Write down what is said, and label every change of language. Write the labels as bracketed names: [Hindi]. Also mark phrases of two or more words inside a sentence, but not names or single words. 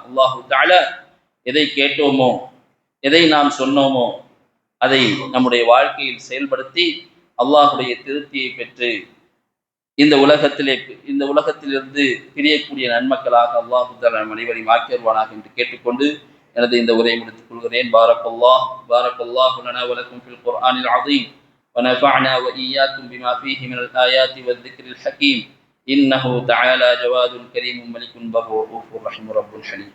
[Arabic] الله تعالى [Tamil] எதை கேட்டோமோ, எதை நாம் சொன்னோமோ அதை நம்முடைய வாழ்க்கையில் செயல்படுத்தி அல்லாஹுடைய திருப்தியை பெற்று இந்த உலகத்திலிருந்து பிரியக்கூடிய நன்மக்களாக [Arabic] الله تعالى [Tamil] அனைவரையும் ஆக்கியருவானாக என்று கேட்டுக்கொண்டு எனது இந்த உரையை முடித்துக் கொள்கிறேன். [Arabic] بارك الله لنا و لكم في القرآن العظيم ونفعنا وإياكم بما فيه من الآيات والذكر الحكيم إنه تعالى جواد كريم ملك بر رؤوف رحيم رب حليم.